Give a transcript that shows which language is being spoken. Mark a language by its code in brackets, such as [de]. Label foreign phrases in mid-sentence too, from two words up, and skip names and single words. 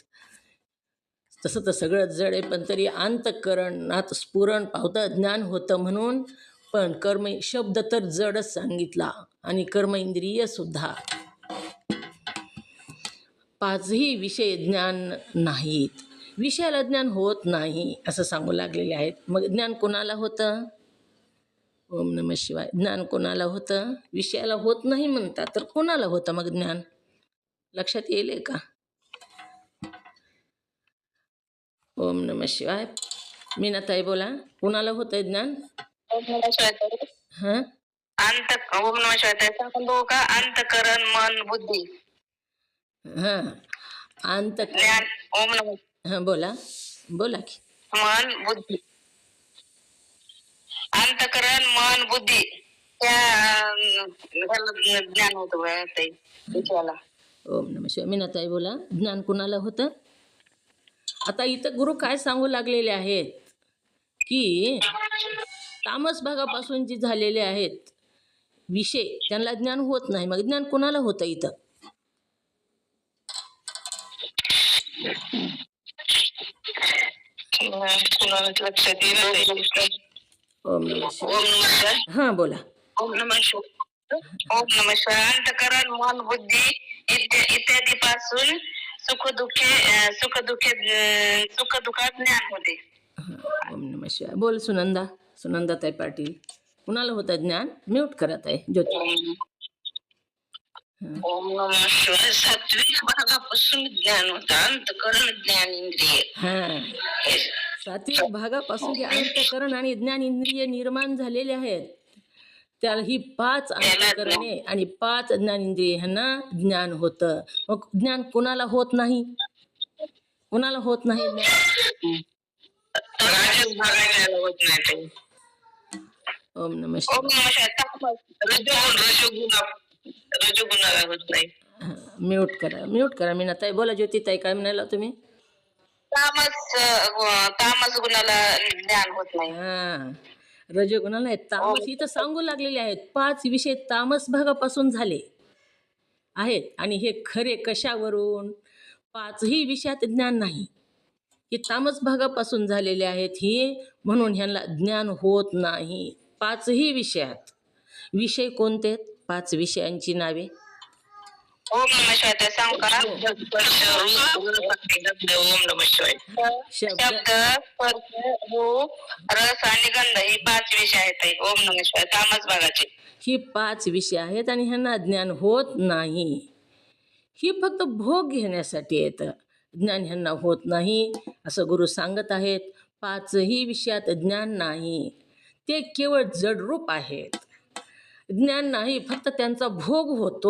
[mr] तसं तर सगळं जड आहे, पण तरी अंतःकरणात स्फुरण पावतं, ज्ञान होतं म्हणून. पण कर्म शब्द तर जडच सांगितला, आणि कर्म इंद्रिय सुद्धा. 5ही विषय ज्ञान नाहीत. विषयाला ज्ञान होत नाही असं सांगू लागलेले आहेत. मग ज्ञान कोणाला होतं? [sa] ओम नमः शिवाय. [mr] ज्ञान कोणाला होतं? विषयाला होत नाही म्हणतात, तर कोणाला होतं मग ज्ञान? लक्षात येईल का? [sa] ओम नमः शिवाय. [mr] मीनाताई बोला, कोणाला होतं ज्ञान? [sa] ओम नमः शिवाय. [mr] हां, [sa] ओम नमः शिवाय [mr] सांगतो का? अंतकरण, मन, बुद्धी. हां, [sa] ज्ञान. ओम नमः. [mr] हां, बोला की. मन, बुद्धी. अंतकरण, मन, बुद्धी त्या ज्ञान होतं विषयाला. [sa] ओम नमः शिवाय. [mr] मीनाताई बोला, ज्ञान कुणाला होतं? आता इथं गुरु काय सांगू लागलेले आहेत की तामस भागापासून जी झालेले आहेत विषय, त्यांना ज्ञान होत नाही. मग ज्ञान कुणाला होतं इथं? लक्षात येईल. [sa] ओम नमः शिवाय. ओम नमः. [mr] हां, बोला. [sa] ओम नमः शिवाय. ओम नमः शिवाय. [mr] अंतकरण, मन, बुद्धी इत्यादी पासून सुख दुःखात ज्ञान होते. [sa] ओम नमः शिवाय. [mr] बोल सुनंदा, सुनंदाताई पाटील. कुणाला होतं ज्ञान? म्यूट करत आहे ज्योती. [sa] ओम ओम नमः शिवाय. [mr] सात्विक भागापासून ज्ञान होतं, अंतकरण ज्ञान इंद्रिय. हा, सात्विक भागापासून जे अंतकरण आणि ज्ञान इंद्रिय निर्माण झालेले आहेत, त्याला ही 5 अंतकरणे आणि 5 ज्ञानेंद्रिय ह्यांना ज्ञान होतं. मग ज्ञान कोणाला होत नाही? कोणाला होत नाही ज्ञान? राजस भागायला होत नाही ते. [sa] ओम नमः ओम शिवाय. नमः शिवाय. [mr] रजोगुणाला होत नाही. म्यूट करा, म्यूट करा. मीनाताई बोला. ज्योतिताई काय म्हणाला तुम्ही? तामस गुणाला ज्ञान होत नाही. हा, रजोगुणाला आहेत. तामस इथं सांगू लागलेले आहेत. 5 विषय तामस भागापासून झाले आहेत आणि हे खरे कशावरून? 5ही विषयात ज्ञान नाही, हे तामस भागापासून झालेले आहेत. हे म्हणून ह्यांना ज्ञान होत नाही 5ही विषयात. विषय कोणते? 5 विषयांची नावे. [sa] ओम नमः शिवाय. [mr] ते सांगू का? [sa] ओम नमः शिवाय. [mr] शब्द, शब्द, स्पर्श, रूप, रस आणि गंध ही 5 विषय आहेत. [sa] ओम नमः शिवाय. [mr] तामस भागाचे ही 5 विषय आहेत आणि ह्यांना ज्ञान होत नाही. ही फक्त भोग घेण्यासाठी येतं, ज्ञान ह्यांना होत नाही असं गुरु सांगत आहेत. 5ही विषयात ज्ञान नाही, ते केवळ जडरूप आहेत. ज्ञान नाही, फक्त त्यांचा भोग होतो.